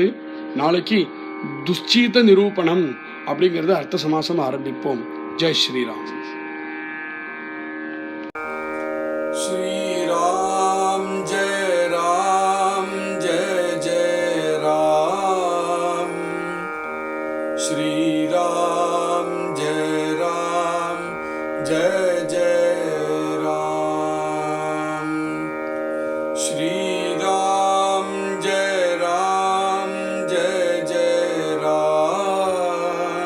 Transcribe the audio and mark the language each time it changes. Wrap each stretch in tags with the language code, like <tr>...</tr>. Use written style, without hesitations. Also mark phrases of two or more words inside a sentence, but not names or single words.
<ta>நாளைக்கு துஷ்சீத நிரூபணம் அப்படிங்கறது அர்த்த சமாசம் ஆரம்பிப்போம்.</ta> <sa>जय श्रीराम। श्रीराम जय राम श्री राम जय जय राम। श्री राम जय जय राम।</sa>